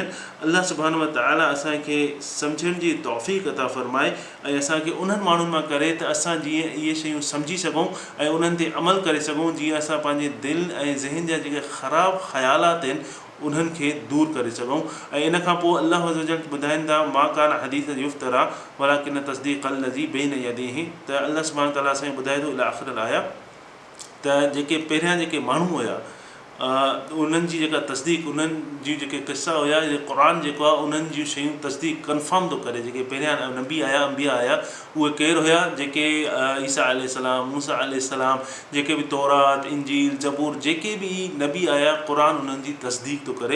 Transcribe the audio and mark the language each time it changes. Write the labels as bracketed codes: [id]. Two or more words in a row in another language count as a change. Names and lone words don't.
[ar] الله سبحانه وتعالى [sd] असांखे सम्झण जी तौफ़ीक़ अता फ़रमाए, ऐं असांखे उन्हनि माण्हुनि मां करे त असां जीअं इहे शयूं सम्झी सघूं ऐं उन्हनि ते अमल करे सघूं, जीअं असां पंहिंजे दिलि ऐं ज़हन जा जेके ख़राबु ख़्यालात आहिनि उन्हनि खे दूरि करे सघूं। ऐं इन खां पोइ [ar] الله عز وجل [sd] ॿुधाइनि था [ar] ما كان حديث يفترى ولكن تصديق الذي بين يديه. [sd] त [ar] الله سبحانه تعالى [sd] असांखे ॿुधाए थो [ar] إلى آخر الآية [sd] त जेके पहिरियां जेके माण्हू हुया, उन्हनि जी जेका तस्दीक़, उन्हनि जी जेके क़िसा हुया, क़ुर जेको आहे उन्हनि जूं शयूं तस्दीक़ कंफर्म थो करे। जेके पहिरियां नबी आया, अंबिया आया, उहे केरु हुया? जेके ईसा अलैहिस्सलाम, मूसा अलैहिस्सलाम, जेके बि तौरात, इंजील, ज़बूर, जेके बि नबी आया, क़ुर उन्हनि जी तस्दीक़ थो करे।